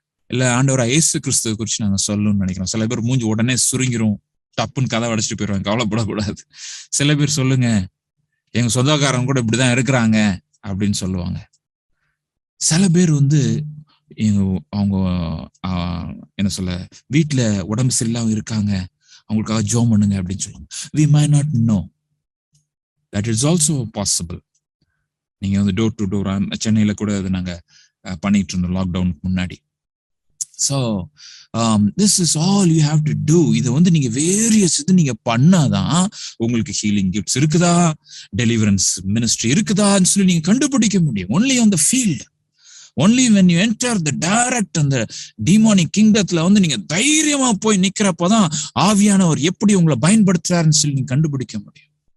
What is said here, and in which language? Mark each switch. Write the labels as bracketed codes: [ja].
[ta] இல்ல ஆண்டவரா இயேசு கிறிஸ்துவ குறிச்சு நாங்க சொல்லணும்னு நினைக்கிறோம். சில பேர் மூஞ்சி உடனே சுருங்கிரும், டப்புன்னு கதை அடைச்சிட்டு போயிடுவாங்க. கவலைப்படக்கூடாது. சில பேர் சொல்லுங்க, எங்க சொந்தக்காரங்க கூட இப்படிதான் இருக்கிறாங்க அப்படின்னு சொல்லுவாங்க. சில பேர் வந்து அவங்க என்ன சொல்ல, வீட்டுல உடம்பு சரியில்லாம இருக்காங்க, அவங்களுக்காக ஜெபம் பண்ணுங்க அப்படின்னு சொல்லுவாங்க. [en] we might not know that is also possible. [ta] நீங்க வந்து டோர் டு டோர், சென்னையில கூட அது நாங்க பண்ணிட்டு இருந்தோம் லாக்டவுனுக்கு முன்னாடி. [en] So this is all you have to do. [ta] இதை வந்து நீங்க வேரியஸ் இது நீங்க பண்ணாதான் உங்களுக்கு ஹீலிங் கிஃப்ட்ஸ் இருக்குதா, டெலிவரன்ஸ் மினிஸ்ட்ரி இருக்குதான்னு சொல்லி நீங்க கண்டுபிடிக்க முடியும். [en] only on the field, only when you enter the direct [ta] அந்த demonic kingdomல வந்து நீங்க தைரியமா போய் நிக்கிறப்பதான் ஆவியானவர் எப்படி உங்களை பயன்படுத்துறாருன்னு சொல்லி நீங்க கண்டுபிடிக்க முடியும்.